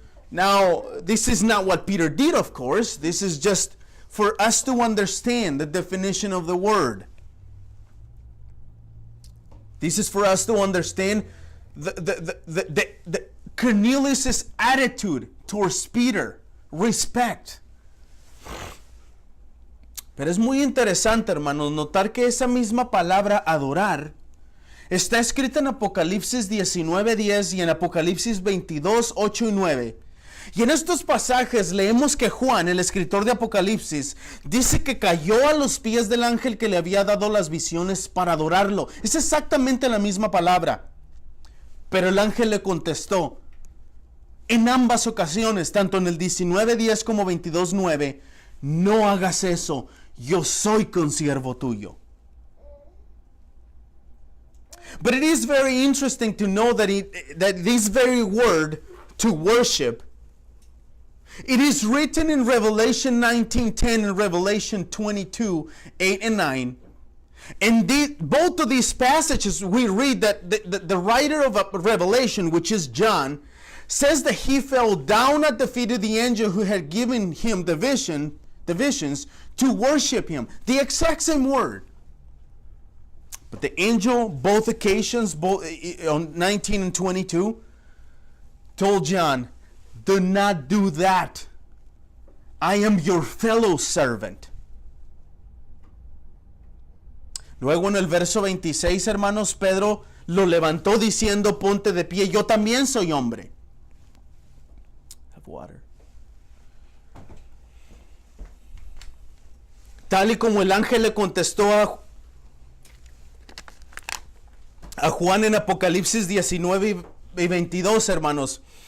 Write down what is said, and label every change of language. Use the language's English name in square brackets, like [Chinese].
[English] Now, this is not what Peter did, of course. This is just for us to understand the definition of the word. This is for us to understand the Cornelius' attitude towards Peter, respect. [Spanish] Pero es muy interesante, hermanos, notar que esa misma palabra adorar está escrita en Apocalipsis 19:10 y en Apocalipsis 22:8 y 9. Y en estos pasajes leemos que Juan, el escritor de Apocalipsis, dice que cayó a los pies del ángel que le había dado las visiones para adorarlo. Es exactamente la misma palabra. Pero el ángel le contestó en ambas ocasiones, tanto en el 19:10 como 22:9, no hagas eso, yo soy consiervo tuyo. [English] But it is very interesting to know that this very word, to worship, it is written in Revelation 19:10 and Revelation 22:8 and 9. And both of these passages we read that the writer of Revelation, which is John, says that he fell down at the feet of the angel who had given him the visions to worship him. The exact same word. But the angel, both occasions, both on 19 and 22, told John, do not do that. I am your fellow servant. [Spanish] Luego en el verso 26, hermanos, Pedro lo levantó diciendo, ponte de pie, yo también soy hombre. [English] Have water. [Spanish] Tal y como el ángel le contestó a Juan en Apocalipsis 19 y 22, hermanos.